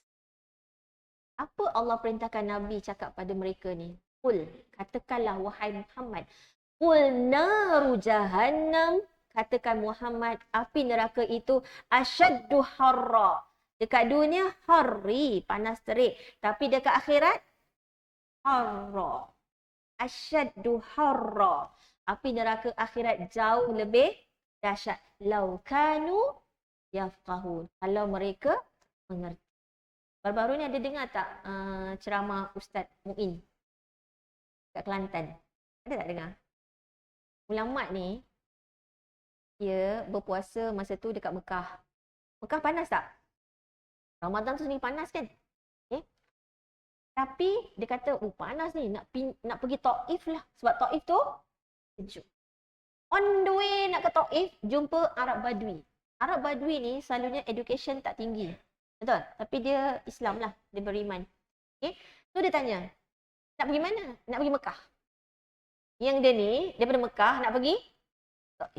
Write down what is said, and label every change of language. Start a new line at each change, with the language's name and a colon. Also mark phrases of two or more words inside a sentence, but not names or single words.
Malay: Apa Allah perintahkan Nabi cakap pada mereka ni? Qul. Katakanlah wahai Muhammad.
Arabic: قل نار جهنم,
Malay: katakan Muhammad, api neraka itu
Arabic: أشد حرا.
Malay: Dekat dunia harri, panas terik, tapi dekat akhirat harra.
Arabic: أشد حرا.
Malay: Api neraka akhirat jauh lebih dahsyat.
Arabic: لو كانوا يفقهون.
Malay: Kalau mereka mengerti. Baru-baru ni ada dengar tak ceramah Ustaz Muin kat Kelantan? Ada tak dengar? Ulama ni, dia berpuasa masa tu dekat Mekah. Mekah panas tak? Ramadan tu sendiri panas kan? Okay. Tapi dia kata, panas ni, nak pergi Taif lah. Sebab Taif tu sejuk.
English: On the way
Malay: nak ke Taif, jumpa Arab Badui. Arab Badui ni selalunya education tak tinggi. Betul? Tapi dia Islam lah, dia beriman. Okay. So dia tanya, nak pergi mana? Nak pergi Mekah. Yang dia ni, daripada Mekah nak pergi Taif.